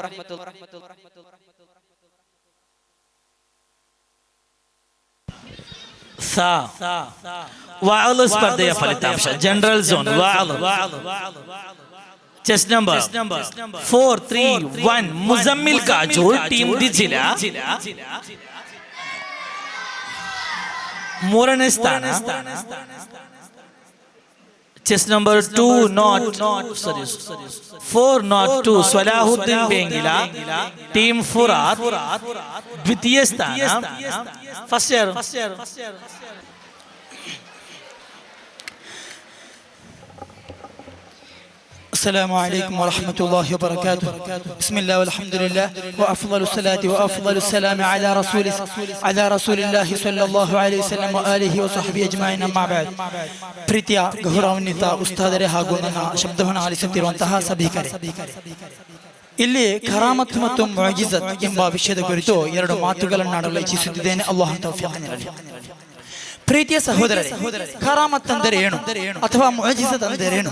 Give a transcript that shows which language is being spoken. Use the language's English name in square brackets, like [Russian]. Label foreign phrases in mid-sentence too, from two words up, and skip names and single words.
[Kannada] ವಾಅಲ್ ಸ್ಪರ್ಧೆಯ ಫಲಿತಾಂಶ [English] General zone [Kannada] ವಾಅಲ್ [English] chest number [Kannada] 431 ಮುಜಮ್ಮಿಲ್ ಕಾಜೂರ್ ಟೀಮ್ ದಿಜಿಲಾ ಮೂರನೇ ಸ್ಥಾನ. [English] chest number [Kannada] 402 ಸಲಾಹುದ್ದೀನ್ ಬೇಂಗಿಲಾ ಟೀಮ್ ಫುರಾತ್ ದ್ವಿತೀಯ ಸ್ಥಾನ. [English] First year [Arabic] السلام عليكم ورحمة الله وبركاته. بسم الله والحمد لله وأفضل الصلاة وأفضل السلام على رسول الله صلى الله عليه وسلم وآله وصحبه أجمعين. أما بعد, [Kannada] ಪ್ರೀತಿಯ ಗೌರವಾನ್ವಿತ ಉಸ್ತಾದರೇ ಹಾಗೂ ನನ್ನ ಶಬ್ದವನ್ನು ಆಲಿಸುತ್ತಿರುವಂತಹ ಸಭಿಕರೇ, ಇಲ್ಲಿ ಕರಾಮತ್ ಮತ್ತು ಮುಅಜಿಜತ್ ಎಂಬ ವಿಷಯದ ಕುರಿತು ಎರಡು ಮಾತುಗಳನ್ನು ಆಡಲು ಇಚ್ಛಿಸುತ್ತಿದ್ದೇನೆ. ಅಲ್ಲಾಹ್ ತೌಫೀಕ್ ನೀಡಲಿ. ಪ್ರೀತಿಯ ಸಹೋದರರೇ, ಕರಾಮತ್ ಅಂದರೆ ಏನು ಅಥವಾ ಮುಅಜಿಜತ್ ಅಂದರೆ ಏನು?